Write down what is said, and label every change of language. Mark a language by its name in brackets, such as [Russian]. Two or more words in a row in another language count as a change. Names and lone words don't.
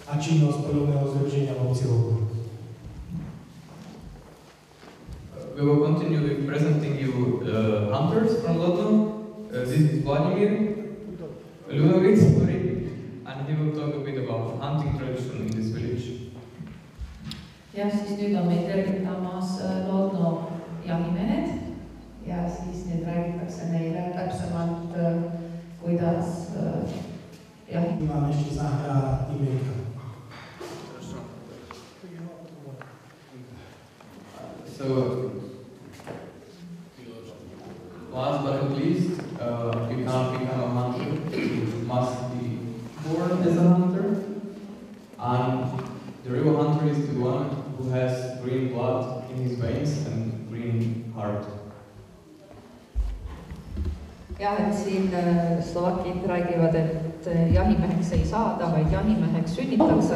[Slovak] činnosť podobného združenia v obci Lodno. [English] We will continue with presenting you hunters from Lodno. This is Vladimir Ludovic, and he will talk a bit about hunting tradition in this village. [Estonian] ja siis nüüd on meid tervitamas Lodno jahimehed ja siis nüüd räägitakse neile täpsemalt, kuidas jahi. [Slovak] Mám ešte zahrá Imelka. [English] So, last but not least, you cannot become a hunter. You must be born as a hunter. And the real hunter is the one who has green blood in his veins and green heart. [Estonian] jah, et siin slovakid räägivad, et jahimeheks ei saada, vaid jahimeheks sünnitakse.